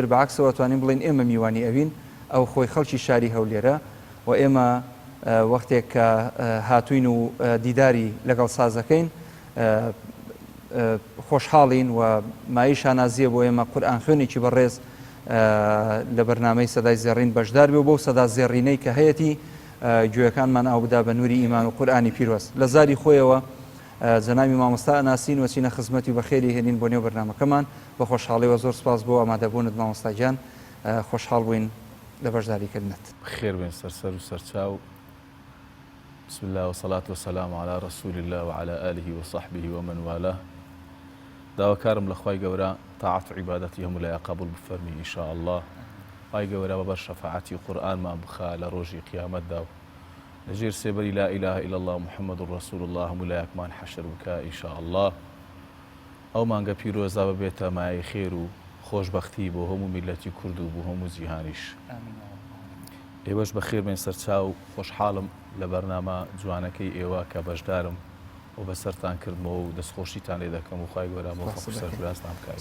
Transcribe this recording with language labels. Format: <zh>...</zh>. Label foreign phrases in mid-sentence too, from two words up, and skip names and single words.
<ckb>بەعکسەوە توانین بڵین ئێمە میوانی ئەوین، ئەو خۆی خەڵکی شاری هەولێرە و ئێمە وەختێک کە هاتوین و دیداری لەگەڵ سازەکەین خۆشحاڵین و مای شانازیە بۆ ئێمە قورئان خوێنێکی بەڕێز لە بەرنامەی سەدای زێڕین بەشدار بێ و بۆ سەدا زێڕینەی کە هەیەی گوێەکانمان ئاو بدا بە نووری ئیمان و قورئانی پیرۆز. لە زاری خۆیەوە جەنابی مامۆستا ئەناسین وەچینە خزمەتی و بەخێری هێنین بۆ نێو بەرنامەکەمان بە خۆشحاڵیەوە زۆر سپاس بۆ ئامادەبوونت مامۆستا گیان خۆشحاڵ بووین لە بەشداریکردنت. خێر بێن سەرسەر و سەرچاو.</ckb> <ar>بسم الله والصلاة والسلام على رسول الله وعلى آله وصحبه ومن والاه.</ar> <ckb>داواکارم لە خوای گەورە تاعات و عیبادەتی هەموو لای قبول بفەرمی</ckb> <ar>ئین شاء الله.</ar> <ckb>خوای گەورە بەبەر شەفاعەتی قورئانمان بخا لە ڕۆژی قیامەتدا و لەژێر سێبەری</ckb> <ar>لا إله إلا الله محمد رسول الله</ar> <ckb>هەموو لایەکمان حەشر بکە</ckb> <ar>ئین شاء الله.</ar> <ckb>ئەو مانگە پیرۆزا ببێتە مایەی خێر و خۆشبەختی بۆ هەموو میلەتی کورد و بۆ هەموو جیهانیش. ئێوەش بەخێر بێن سەرچاو خۆشحاڵم لە بەرنامە جوانەکەی ئێوە کە بەشدارم و بەسەرتان کردمەوە و دەستخۆشیتان لێ دەکەم و خوای گەورە موفق سەرفرازتان بکات.</ckb>